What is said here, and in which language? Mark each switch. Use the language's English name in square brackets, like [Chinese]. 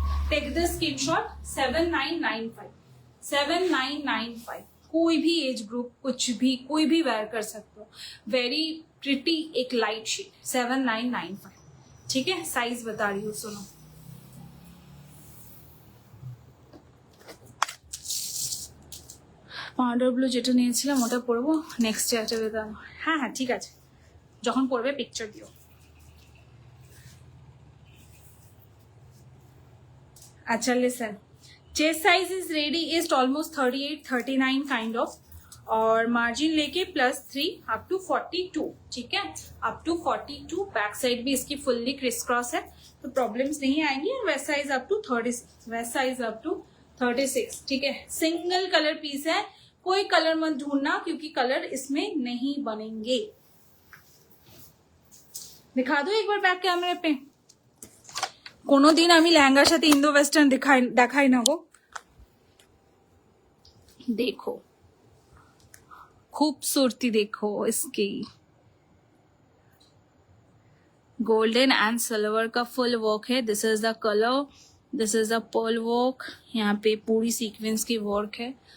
[English] take the screenshot [Hindi] 7995 कोई भी age group, कुछ भी कोई भी वेयर कर सकते हो, [English] very pretty, [Hindi] एक लाइट शेड 7995, ठीक है। साइज बता रही हूँ, सुनो, [Bangla] পাউডার ব্লু যেটা নিয়েছিলাম ওটা পরবো নেক্সট ডে বেদাম। হ্যাঁ হ্যাঁ ঠিক আছে, যখন পরবে পিকচার দিও। [English] अच्छा listen, chest size is ready, is almost 38-39 kind of, [Hindi] और मार्जिन लेके [English] +3 up to 42, [Hindi] ठीक है, [English] Up to 42। [Hindi] बैक साइड भी इसकी फुल्ली क्रिस क्रॉस है तो प्रॉब्लम्स नहीं आएंगी। और वेस्ट साइज अप टू 36, ठीक है। सिंगल कलर पीस है, कोई कलर मत ढूंढना क्योंकि कलर इसमें नहीं बनेंगे। दिखा दो एक बार बैक कैमरे पे। [Bangla] কোনোদিন আমি লেহেঙ্গার সাথে ইন্দো ওয়েস্টার্ন দেখাই না গো। [Hindi] देखो खूबसूरती, देखो इसकी गोल्डन एंड सिल्वर का फुल वर्क है। [English] this is the colour, this is the pearl work, [Hindi] यहाँ पे पूरी सीक्वेंस की वर्क है।